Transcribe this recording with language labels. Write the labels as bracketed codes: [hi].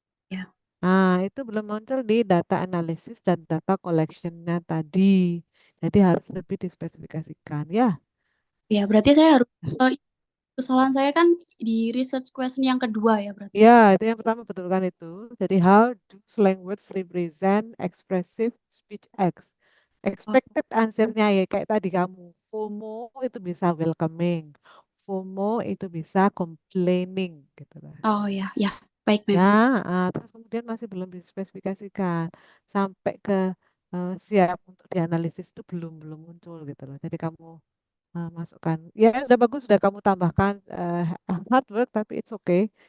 [id] Ya. Nah itu belum muncul di data analysis dan data collectionnya tadi. Jadi harus lebih dispesifikasikan ya. Ya, berarti saya harus kesalahan saya kan di research question yang kedua ya berarti. Ya, itu yang pertama betul kan itu. Jadi [en] how do slang words represent expressive speech acts? Oh, Expected answer- [id] nya ya kayak tadi kamu. FOMO itu bisa welcoming. FOMO itu bisa complaining gitu lah. oh ya, ya. Baik, Ya, Mem. terus kemudian masih belum dispesifikasikan sampai ke siap untuk dianalisis itu belum belum muncul gitu loh. Jadi kamu masukkan. Ya udah bagus sudah kamu tambahkan hard work tapi [en] it's okay.